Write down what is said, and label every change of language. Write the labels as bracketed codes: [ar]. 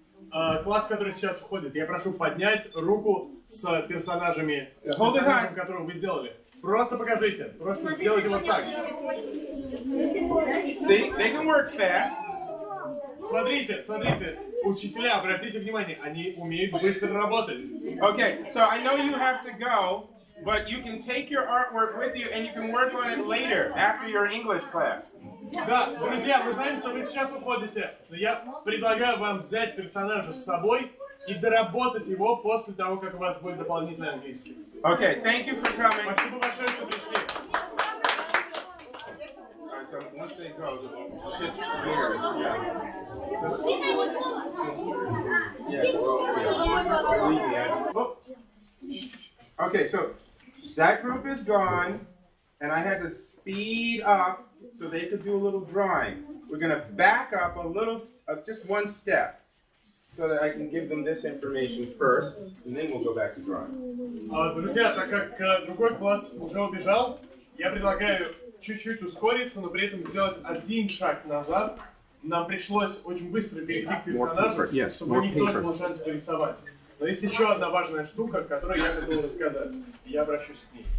[ru] Класс, который сейчас входит, я прошу поднять руку с персонажами, которого вы сделали. Просто покажите, просто сделайте вот так. [en] See, they can work fast. [ru] Смотрите, учителя, обратите внимание, они умеют быстро работать. [en] Okay, so I know you have to go, but you can take your artwork with you and you can work on it later, after your English class. [ru] Да, друзья, мы знаем, что вы сейчас уходите, но я предлагаю вам взять персонажа с собой и доработать его после того, как у вас будет дополнительный английский. [en] Okay, thank you for coming. [ru] Спасибо большое, что пришли. [en] Alright, so once they go, sit here. Okay, so that group is gone, and I had to speed up so they could do a little drawing. We're going to back up a little, just one step, so that I can give them this information first, and then we'll go back to drawing. [ru] Друзья, так как другой класс уже убежал, я предлагаю чуть-чуть ускориться, но при этом сделать один шаг назад. Нам пришлось очень быстро перейти к персонажу, чтобы у них тоже был шанс порисовать. Но есть еще одна важная штука, которую я хотел рассказать, и я обращусь к ней.